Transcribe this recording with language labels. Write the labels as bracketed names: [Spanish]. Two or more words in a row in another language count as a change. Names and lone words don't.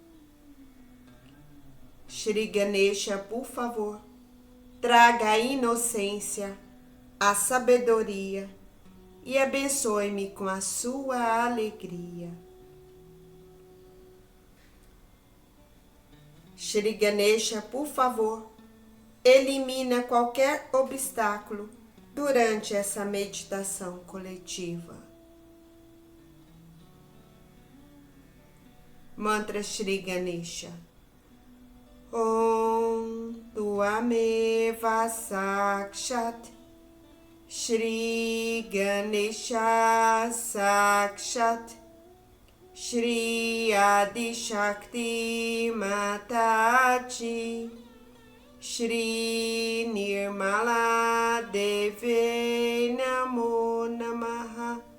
[Portuguese] Shri Ganesha, por favor, traga a inocência, a sabedoria e abençoe-me com a sua alegria. Shri Ganesha, por favor, elimina qualquer obstáculo durante essa meditação coletiva. Mantra Shri Ganesha. [Sanskrit] Om Tuameva Sakshat Shri Ganesha Sakshat Shri Adi Shakti Mataji Shri Nirmala Deve Namo Namaha.